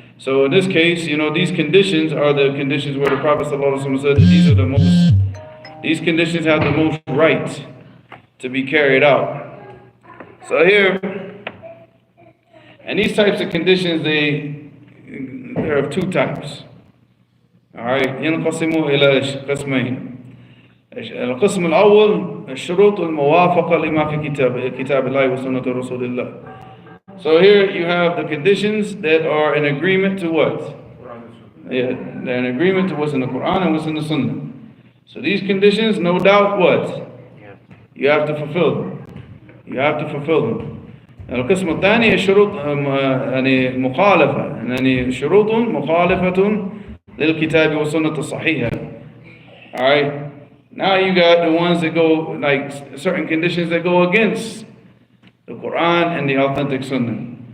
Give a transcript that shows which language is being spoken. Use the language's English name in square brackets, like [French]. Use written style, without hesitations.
[English] So in this case, these conditions are the conditions where the Prophet ﷺ said that these conditions have the most right to be carried out. So here, and these types of conditions, there are two types. [Arabic] Alright, ينقسموا إلى قسمين. القسم الأول الشروط الموافقة لما في كتاب الله وسنة رسول الله. [English] So here you have the conditions that are in agreement to what? Yeah, they're in agreement to what's in the Quran and what's in the Sunnah. So these conditions, no doubt, what? You have to fulfill them. You have to fulfill them. [Arabic] القسم الثاني الشروط مخالفة يعني شروط مخالفة للكتاب والسنة الصحيحة. [English] Alright, now you got the ones that go, like certain conditions that go against the Quran and the authentic Sunnah.